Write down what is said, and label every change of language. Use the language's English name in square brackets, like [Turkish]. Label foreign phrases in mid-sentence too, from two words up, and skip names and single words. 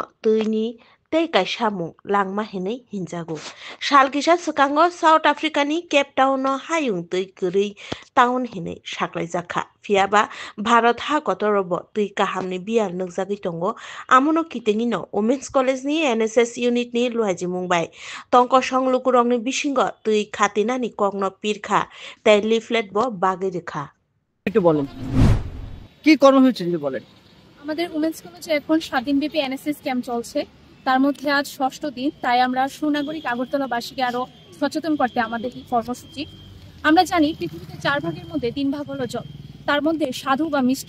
[Kok Borok] tui ni tei kaisamu langma hinai hinjago salkisa sukango South Africa ni Cape Town no hayung tui kuri town hinai saklaijakha fiaba Bharat ha kotorobo tui kahamni biar nugjagui tongo amono kitengi no Women's College ni NSS unit ni luhaji mungbai tongko songlukurong ni bisingo tui khatina ni kongno pirkha tei leaflet bo bagi rekha [Bangla] একটু বলেন কি কর্মসূচি যদি বলেন আমাদের উমেন্স কলেজে এখন 7 দিনব্যাপী এনএসএস ক্যাম্প চলছে তার মধ্যে আজ 6ষ্ঠ দিন তাই আমরা সুনাগরিক আগরতলাবাসীকে আরো সচেতন করতে আমাদের এই কর্মসূচি আমরা জানি পৃথিবীতে 4 ভাগের মধ্যে 3 ভাগ হলো জল তার মধ্যে স্বাদু বা মিষ্টি